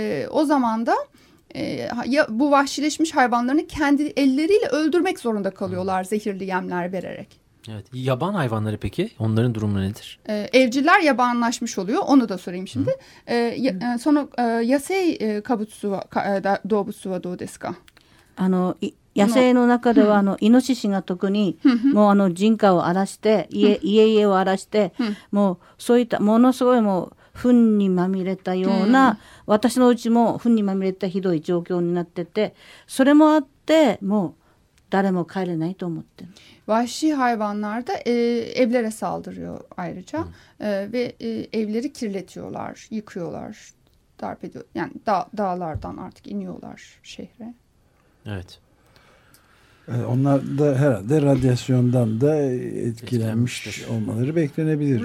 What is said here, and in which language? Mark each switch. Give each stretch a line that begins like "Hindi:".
Turkish: O zaman da ya bu vahşileşmiş hayvanlarını kendi elleriyle öldürmek zorunda kalıyorlar zehirli yemler vererek. Evet, yaban hayvanları peki onların durumu nedir? Evciler yabanlaşmış oluyor, onu da sorayım şimdi. Sonra
Japanese: yasei kabutsu wa doubutsu wa dou desu ka? Ano 野生の中ではイノシシが特にもう人家を荒らして家々を荒らしてもうそういったものすごいもう糞にまみれたような私の家も糞にまみれたひどい状況になってて、それもあってもう誰も帰れないと思って。
Turkish: Vahşi hayvanlar da evlere saldırıyor ayrıca ve evleri kirletiyorlar, yıkıyorlar, darp ediyor. Yani dağlardan artık iniyorlar şehre. Evet. Onlar da herhalde radyasyondan da etkilenmiş olmaları beklenebilir.